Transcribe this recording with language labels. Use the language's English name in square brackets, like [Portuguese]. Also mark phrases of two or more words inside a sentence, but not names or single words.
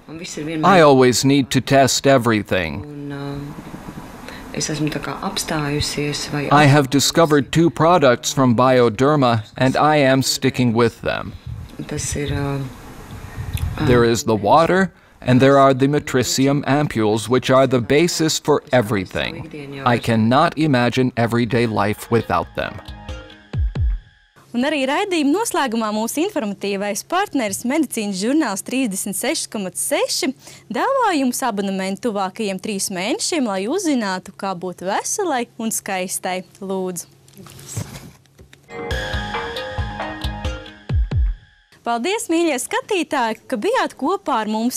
[English] I always need to test everything. I have discovered 2 products from Bioderma, and I am sticking with them. There is the water, and there are the matricium ampules, which are the basis for everything. I cannot imagine everyday life without them. [Latvian] Un arī raidījuma noslēgumā mūsu informatīvais partneris medicīnas žurnāls 36,6 dāvā jums abonementu tuvākajiem 3 mēnešiem, lai uzzinātu, kā būt veselai un skaistai. Lūdzu! Paldies, mīļie skatītāji, ka bijāt kopā ar mums.